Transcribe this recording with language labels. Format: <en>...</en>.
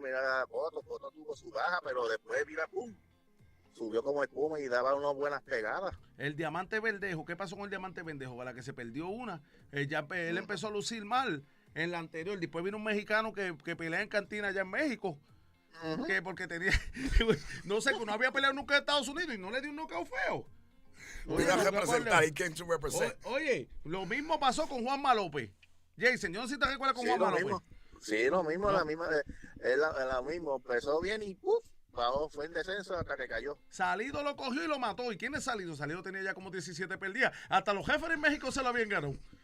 <es>Mira, Cotto tuvo su baja, pero después, mira, pum, subió como espuma y daba unas buenas pegadas. El Diamante Verdejo, ¿qué pasó con el Diamante Verdejo? Para que se perdió una. Él empezó a lucir mal en la anterior. Después vino un mexicano que pelea en cantina allá en México. Que porque tenía, no sé, que no había peleado nunca en Estados Unidos y no le dio un knockout feo. Voy a representar,</es> <en>he came to represent.</en> <es>Oye, lo mismo pasó con Juanma López. Jason, yo no sé si te recuerdas con Juanma López. Sí, lo mismo, la misma, es la mismo. Empezó bien y ¡puf! Bajó, fue en descenso hasta que cayó. Salido lo cogió y lo mató. ¿Y quién es Salido? Salido tenía ya como 17 perdidas. Hasta los jefes en México se lo habían ganado.</es>